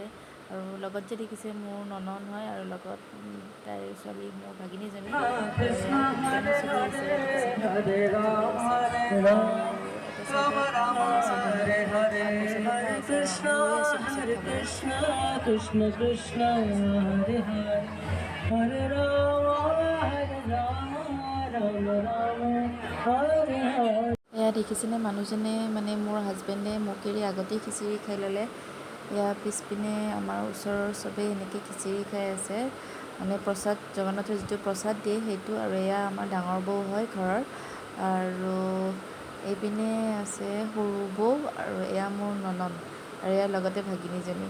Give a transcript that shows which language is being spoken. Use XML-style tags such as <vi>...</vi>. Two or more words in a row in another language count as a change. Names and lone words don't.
<as>আৰু লগত যে দেখিছে মোৰ ননদ হয়, আৰু লগত তাইৰ ছোৱালী মোৰ ভাগিনীজনী। কৃষ্ণ কৃষ্ণ হরে হরে হরে রাম রাম রাম হরে হরে। এয়া দেখিছেনে মানুহজনে, মানে মোৰ হাজবেণ্ডে মোক এৰি আগতেই খিচিৰি খাই ল'লে। এয়া পিছপিনে আমাৰ ওচৰৰ চবেই এনেকৈ খিচিৰি খাই আছে, মানে প্ৰসাদ, জগন্নাথৰ যিটো প্ৰসাদ দিয়ে সেইটো। আৰু এয়া আমাৰ ডাঙৰ বৌ হয় ঘৰৰ, আৰু এইপিনে আছে সৰু বৌ, আৰু এয়া মোৰ ননদ, আৰু এয়া লগতে ভাগিনীজনী।</as>